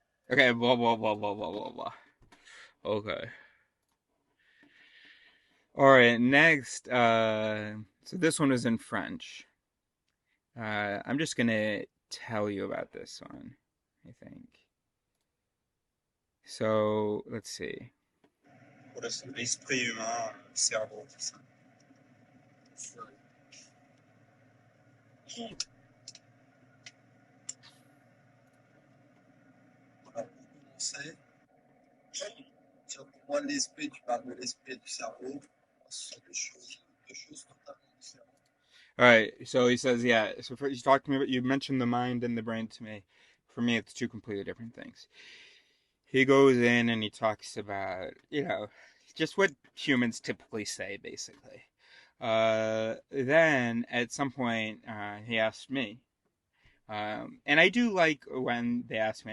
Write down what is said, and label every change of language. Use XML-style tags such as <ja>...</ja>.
<en>Okay, blah, blah, blah, blah, blah, blah, blah. Okay. Alright, next. So this one is in French. I'm just gonna tell you about this one, I think. So, let's see.</en> <fr>Pour l'esprit humain, le cerveau, tout ça. Voilà, pour commencer, pour moi, l'esprit, tu parles de l'esprit et du cerveau, ce sont deux choses totalement différentes.</fr> <en>All right, so he says, yeah. So he's talking about, you mentioned the mind and the brain to me. For me, it's two completely different things. He goes in and he talks about, just what humans typically say, basically. Then at some point, he asked me, and I do like when they ask me.</en>